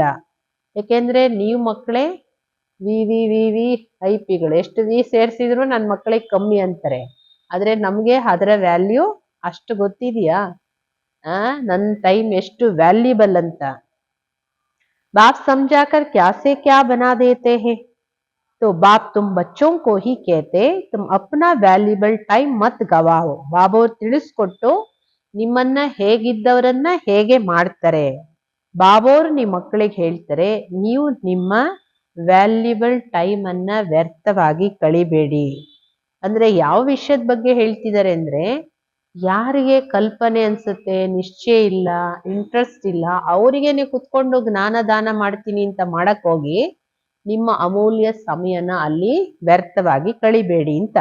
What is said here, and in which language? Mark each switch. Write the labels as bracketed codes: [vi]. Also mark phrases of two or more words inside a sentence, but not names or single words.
[kn] ಯಾಕೆಂದ್ರೆ ನೀವು ಮಕ್ಕಳೇ ವಿ IP ಗಳು. ಎಷ್ಟು ವಿ ಸೇರಿಸಿದ್ರು ನನ್ನ ಮಕ್ಕಳಿಗೆ ಕಮ್ಮಿ ಅಂತಾರೆ. ಆದ್ರೆ ನಮ್ಗೆ ಅದರ ವ್ಯಾಲ್ಯೂ ಅಷ್ಟು ಗೊತ್ತಿದೆಯಾ? ನನ್ನ ಟೈಮ್ ಎಷ್ಟು ವ್ಯಾಲ್ಯೂಬಲ್ ಅಂತ. [hi] बाप समझाकर क्या से क्या बना देते हैं. तो बाप तुम बच्चों को ही कहते तुम अपना [en] valuable time [hi] मत गवाओ. [kn] ಬಾಬೋರ್ ತಿಳಿಸ್ಕೊಟ್ಟು ನಿಮ್ಮನ್ನ ಹೇಗಿದ್ದವರನ್ನ ಹೇಗೆ ಮಾಡ್ತಾರೆ. ಬಾಬೋರ್ ನಿಮ್ಮ ಮಕ್ಕಳಿಗೆ ಹೇಳ್ತಾರೆ, ನೀವು ನಿಮ್ಮ [en] valuable time [kn] ಅನ್ನ ವ್ಯರ್ಥವಾಗಿ ಕಳಿಬೇಡಿ. ಅಂದ್ರೆ ಯಾವ ವಿಷಯದ ಬಗ್ಗೆ ಹೇಳ್ತಿದ್ದಾರೆ ಅಂದ್ರೆ, ಯಾರಿಗೆ ಕಲ್ಪನೆ ಅನ್ಸುತ್ತೆ, ನಿಶ್ಚಯ ಇಲ್ಲ, ಇಂಟ್ರೆಸ್ಟ್ ಇಲ್ಲ, ಅವರಿಗೆ ನೀವು ಕುತ್ಕೊಂಡು ಜ್ಞಾನ ದಾನ ಮಾಡ್ತೀನಿ ಅಂತ ಮಾಡಕ್ ಹೋಗಿ ನಿಮ್ಮ ಅಮೂಲ್ಯ ಸಮಯನ ಅಲ್ಲಿ ವ್ಯರ್ಥವಾಗಿ ಕಳಿಬೇಡಿ ಅಂತ.